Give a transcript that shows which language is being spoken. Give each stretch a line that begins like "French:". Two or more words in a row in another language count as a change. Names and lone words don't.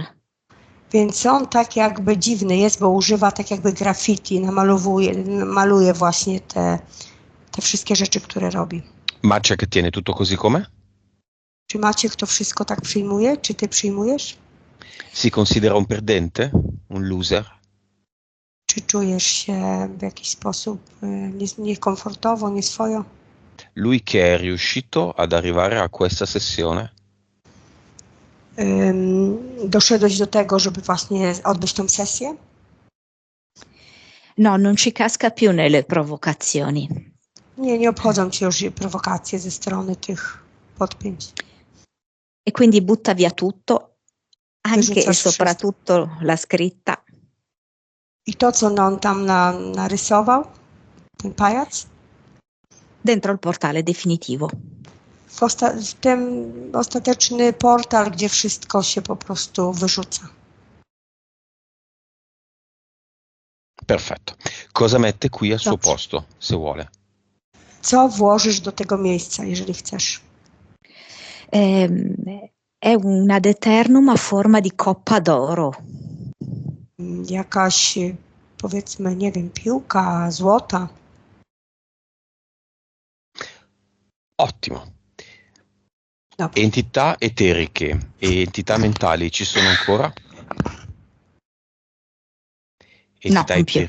Polish: Więc on tak jakby dziwny jest, bo używa tak jakby graffiti, maluje właśnie te wszystkie rzeczy, które robi.
Italian: Maciek tiene tutto così com'è?
Polish: Czy Maciek to wszystko tak przyjmuje? Czy ty przyjmujesz?
Italian: Si considera un perdente? Un loser?
Polish: Czy czujesz się w jakiś sposób niekomfortowo, nieswojo?
Italian: Lui che è riuscito ad arrivare a questa sessione?
Polish: Doszedłeś do tego, żeby właśnie odbyć tą sesję?
Italian: No, non ci casca più nelle provocazioni.
Polish: Nie obchodzą cię już prowokacje ze strony tych podpięć.
Italian: E quindi butta via tutto, anche e
Polish: Wyrzucasz
Italian: soprattutto la scritta.
Polish: I to, co on tam narysował, ten pajac,
Italian: Dentro il portale definitivo.
Polish: w ten ostateczny portal, gdzie wszystko się po prostu wyrzuca.
Italian: Perfetto. Cosa mette qui al suo
Polish: Dobrze.
Italian: posto, se vuole?
Polish: Co włożysz do tego miejsca, jeżeli chcesz?
Italian: È un
Latin: ad eternum
Italian: a forma di coppa d'oro.
Polish: Jakaś, powiedzmy, nie wiem, piłka złota.
Italian: Ottimo.
Polish: Dobrze.
Italian: Entità eteriche e entità mentali ci sono ancora? Entità non più.